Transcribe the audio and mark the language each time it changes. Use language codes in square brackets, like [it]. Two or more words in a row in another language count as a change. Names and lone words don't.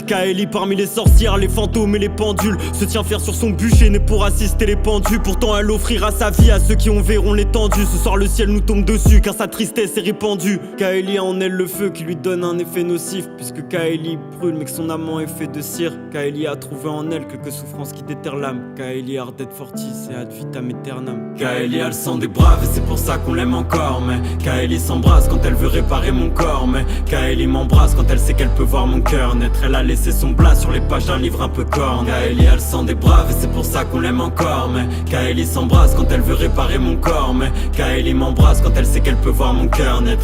[fr] Kaeli parmi les sorcières, les fantômes et les pendules se tient fière sur son bûcher né pour assister les pendus. Pourtant elle offrira sa vie à ceux qui en verront l'étendue. Ce soir le ciel nous tombe dessus car sa tristesse est répandue. Kaeli a en elle le feu qui lui donne un effet nocif, puisque Kaeli brûle mais que son amant est fait de cire. Kaeli a trouvé en elle quelques souffrances qui déterrent l'âme. [la] Kaeli ardet fortis et ad vitam aeternam. [fr] Kaeli a le sang des braves et c'est pour ça qu'on l'aime encore. Mais Kaeli s'embrasse quand elle veut réparer mon corps. Mais Kaeli m'embrasse quand elle sait qu'elle peut voir mon cœur naître. Elle a laissé son plat sur les pages d'un livre un peu corne. Kaeli a le sang des braves et c'est pour ça qu'on l'aime encore. Mais Kaeli s'embrasse quand elle veut réparer mon corps. Mais Kaeli m'embrasse quand elle sait qu'elle peut voir mon cœur naître.